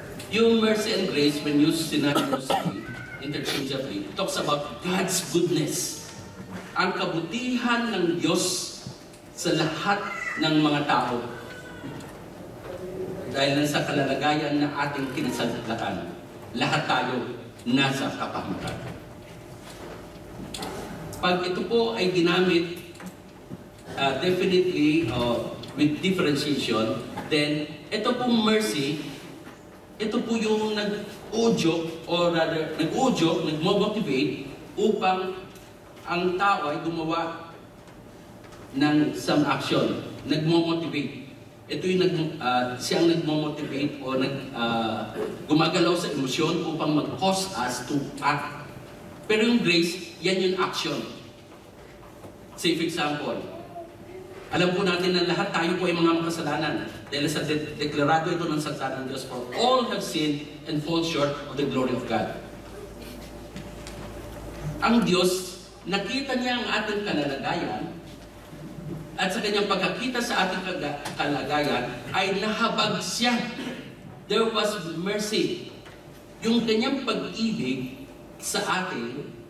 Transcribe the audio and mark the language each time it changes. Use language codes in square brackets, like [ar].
[en] Yung mercy and grace, when used synonymously, interchangeably, it talks about God's goodness. [tl] Ang kabutihan ng Diyos sa lahat ng mga tao. Dahil sa kalalagayan na ating kinasadlakan, lahat tayo nasa kapahamakan. Pag ito po ay ginamit definitely with differentiation, then ito pong mercy, ito po yung nag-udyok or rather nag-udyok, nag-motivate upang ang tao ay gumawa ng some action, nag-motivate. Ito yung siyang nag-motivate o gumagalaw sa emosyon upang mag-cause [en] us to act. [tl] Pero yung grace, yan yung action. Say for example, alam po natin na lahat tayo po ay mga makasalanan dahil sa deklarado ito ng salita ng Diyos, [en] for all have sinned and fall short of the glory of God. [tl] Ang Diyos, nakita niya ang ating kalalagayan, at sa kanyang pagkakita sa ating kalagayan, ay nahabag siya. [en] There was mercy. [tl] Yung kanyang pag-ibig sa atin